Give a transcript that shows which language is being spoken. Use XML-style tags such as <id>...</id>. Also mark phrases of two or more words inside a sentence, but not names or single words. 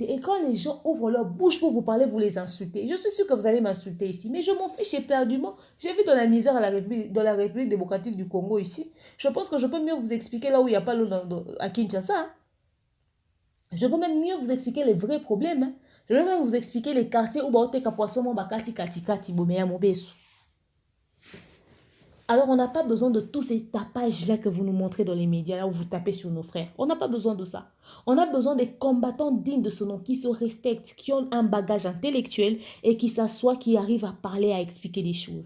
<fr>Et quand les gens ouvrent leur bouche pour vous parler, vous les insultez. Je suis sûre que vous allez m'insulter ici. Mais je m'en fiche éperdument. J'ai vu dans la misère dans la République démocratique du Congo ici. Je pense que je peux mieux vous expliquer là où il n'y a pas l'eau à Kinshasa. Hein. Je peux même mieux vous expliquer les vrais problèmes. Hein. Je vais même vous expliquer les quartiers où</fr> <ln>baote kapoisson bakati kati kati bomeya mobesu.</ln> <fr>Alors, on n'a pas besoin de tous ces tapages-là que vous nous montrez dans les médias, là où vous tapez sur nos frères. On n'a pas besoin de ça. On a besoin des combattants dignes de ce nom, qui se respectent, qui ont un bagage intellectuel et qui s'assoient, qui arrivent à parler, à expliquer des choses.</fr>